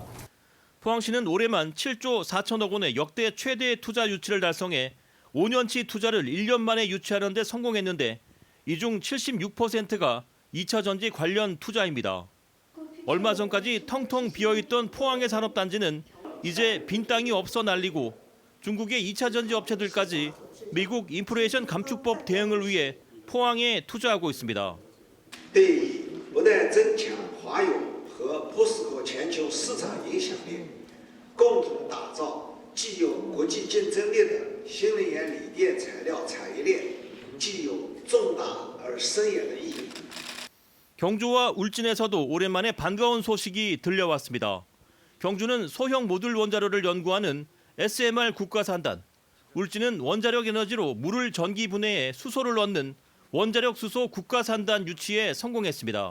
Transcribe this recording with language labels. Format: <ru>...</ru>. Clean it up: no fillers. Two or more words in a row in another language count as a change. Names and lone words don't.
<ko>포항시는 올해만 7조 4천억 원의 역대 최대 투자 유치를 달성해 5년치 투자를 1년 만에 유치하는 데 성공했는데 이 중 76%가 2차 전지 관련 투자입니다. 얼마 전까지 텅텅 비어있던 포항의 산업단지는 이제 빈 땅이 없어 날리고 중국의 2차 전지 업체들까지 미국 인플레이션 감축법 대응을 위해 포항에 투자하고 있습니다.</ko> <zh>对于不断增强华友和POSCO全球市场影响力，共同打造既有国际竞争力的新能源锂电材料产业链，具有重大而深远的意义。</zh> <ko>경주와 울진에서도 오랜만에 반가운 소식이 들려왔습니다. 경주는 소형 모듈 원자로를 연구하는 SMR 국가산단, 울진은 원자력 에너지로 물을 전기 분해해 수소를 넣는 원자력 수소 국가산단 유치에 성공했습니다.</ko>